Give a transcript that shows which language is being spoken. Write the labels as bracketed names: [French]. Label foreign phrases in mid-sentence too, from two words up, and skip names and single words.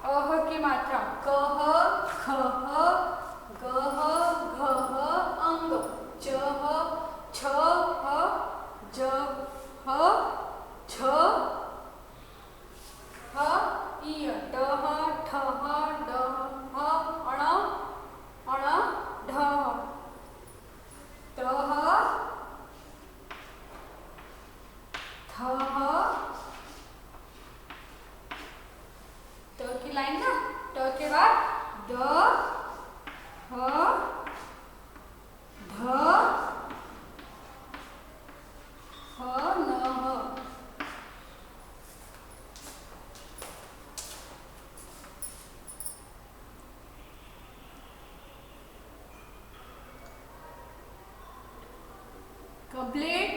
[Hindi] अह की मात्रा कह खह गह घह अंग चह छह जह छ ह इ डह ठह डह अण अण ढह तह थह। ट की लाइन ना, ट के बाद द ह ध ह न ह। कंप्लीट।